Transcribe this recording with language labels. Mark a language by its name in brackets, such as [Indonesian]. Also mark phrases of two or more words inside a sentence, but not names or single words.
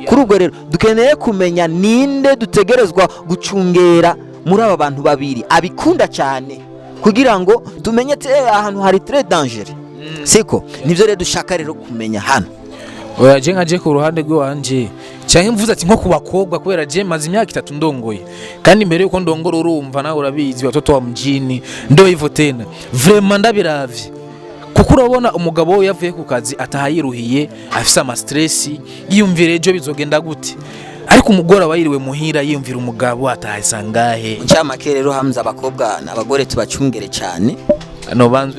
[Rundi] Kuri ubwo rero dukeneye kumenya ninde dutegerezwa gucungera muri aba bantu babiri abikunda cyane kugira ngo tumenye ahantu hari [French] très danger [Rundi] siko nivyo rero dushaka rero kumenya hano. Oya je nkaje ku ruhande rwanje cyangwa mvuze ati nko ku bakobwa kubera je maze imyaka 3 ndongoye kandi mbere yuko ndongora urumva nawe urabizi [Swahili] watoto wa mjini ndo hivyo tena [Rundi] vraiment ndabiravye kuko urabona umugabo we yavuye ku kazi atahayiruhiye afise ama stress yiyumvire ejo bizogenda gute ariko umugore abayiriwe muhira yiyumvira umugabo atahasangahe ncamake rero Hamza abakobwa n'abagore tubacungere cyane no banzwe